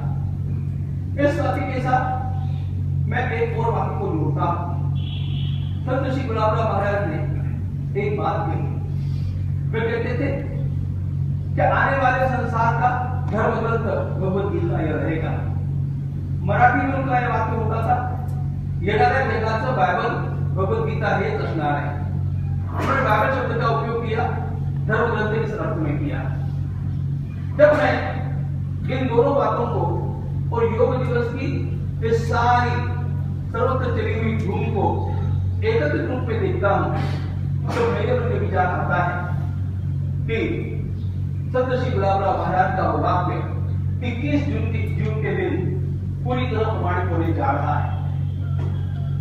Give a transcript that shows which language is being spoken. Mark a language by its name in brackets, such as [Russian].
[Hindi] इस साथी के साथ मैं एक और वाक्य को जोड़ता हूं। संत श्री गुलाबराव महाराज ने एक बात कही। वे कहते थे कि आने वाले संसार का धर्म ग्रंथ भगवद गीता यह रहेगा। मराठी में उनका यह वाक्य होता था, [Marathi] येणाऱ्या जगाचं बायबल भगवद गीता हेच असणार आहे। [Hindi] उन्होंने बाइबल शब्द का उपयोग किया, धर्म ग्रंथ इस अर्थ में किया। जब मैं इन दोनों बातों को और योग दिवस की इस सारी सर्वत्र चली हुई धूम को एकत्रित रूप में देखता हूं तो मेरे मन में विचार आता है कि संत श्री गुलाबराव महाराज का वाक्य 21 जून के दिन पूरी तरह प्रमाणित होने जा रहा है।